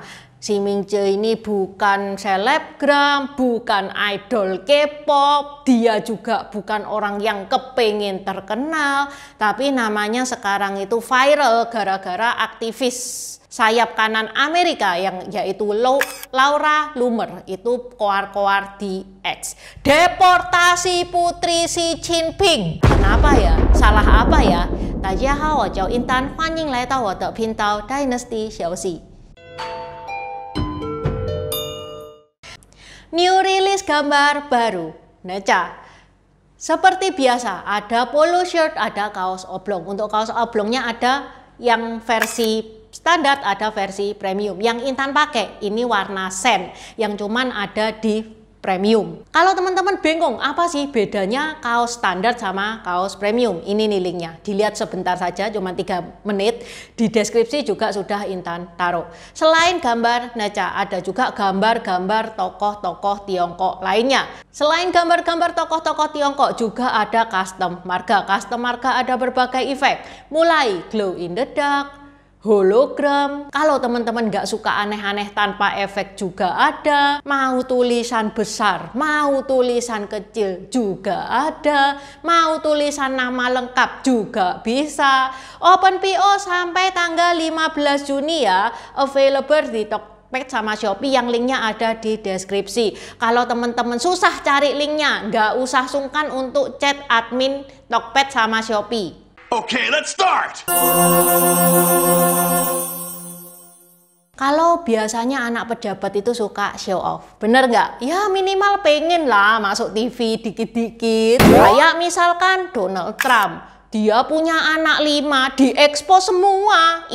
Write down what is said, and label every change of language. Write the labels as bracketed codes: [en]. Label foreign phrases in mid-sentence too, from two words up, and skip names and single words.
[id] Xi Mingzhi ini bukan selebgram, bukan idol K-pop, dia juga bukan orang yang kepengen terkenal, tapi namanya sekarang itu viral gara-gara aktivis sayap kanan Amerika yang yaitu Laura Loomer itu koar-koar di X. Deportasi putri Xi Jinping. Kenapa ya? Salah apa ya? [zh] 大家好，我叫 Intan， 欢迎来到我的频道 Dynasty 消息。 [en] New release [id] gambar baru, [zh] Neca. [id] Seperti biasa, ada [en] polo shirt, [id] ada kaos oblong. Untuk kaos oblongnya ada yang versi standar, ada versi premium. Yang Intan pakai ini warna sen, yang cuman ada di premium. Kalau teman-teman bingung apa sih bedanya kaos standar sama kaos premium, ini nih linknya. Dilihat sebentar saja, cuma 3 menit. Di deskripsi juga sudah Intan taruh. Selain gambar Neca, ada juga gambar-gambar tokoh-tokoh Tiongkok lainnya. Selain gambar-gambar tokoh-tokoh Tiongkok juga ada custom marga. Custom marga ada berbagai efek, mulai [en] glow in the dark, [id] hologram. Kalau teman-teman nggak suka aneh-aneh tanpa efek juga ada. Mau tulisan besar, mau tulisan kecil juga ada. Mau tulisan nama lengkap juga bisa. [en] Open PO [id] sampai tanggal 15 Juni ya. Available di Tokped sama Shopee, yang linknya ada di deskripsi. Kalau teman-teman susah cari linknya, nggak usah sungkan untuk chat admin Tokped sama Shopee. [en] Okay, let's start! [id] Kalau biasanya anak pejabat itu suka [en] show off, [id] bener nggak? Ya minimal pengen lah masuk TV dikit-dikit. Kayak misalkan Donald Trump, dia punya anak 5, diekspos semua.